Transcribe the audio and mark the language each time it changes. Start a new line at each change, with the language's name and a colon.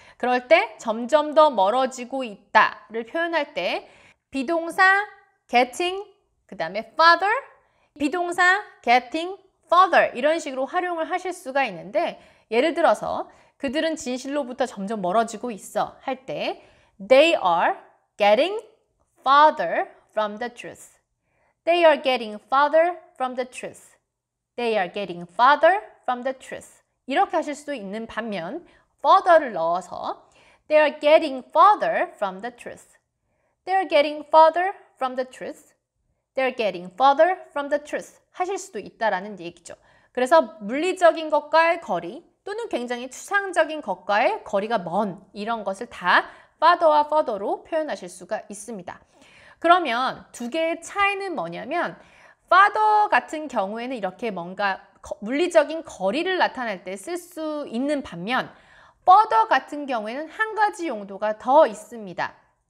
Korean: 그럴 때 점점 더 멀어지고 있다를 표현할 때 비동사 getting, 그 다음에 farther, 비동사 getting further 이런 식으로 활용을 하실 수가 있는데 예를 들어서 그들은 진실로부터 점점 멀어지고 있어 할 때
English: They are getting farther from the truth. They are getting farther from the truth. They are getting farther from the truth.
Korean: 이렇게 하실 수도 있는 반면 further를 넣어서
English: They are getting farther from the truth. They are getting farther from the truth. They're getting farther from the truth
Korean: 하실 수도 있다라는 얘기죠. 그래서 물리적인 것과의 거리 또는 굉장히 추상적인 것과의 거리가 먼 이런 것을 다 father와 further로 표현하실 수가 있습니다. 그러면 두 개의 차이는 뭐냐면 father 같은 경우에는 이렇게 뭔가 물리적인 거리를 나타낼 때 쓸 수 있는 반면 further 같은 경우에는 한 가지 용도가 더 있습니다.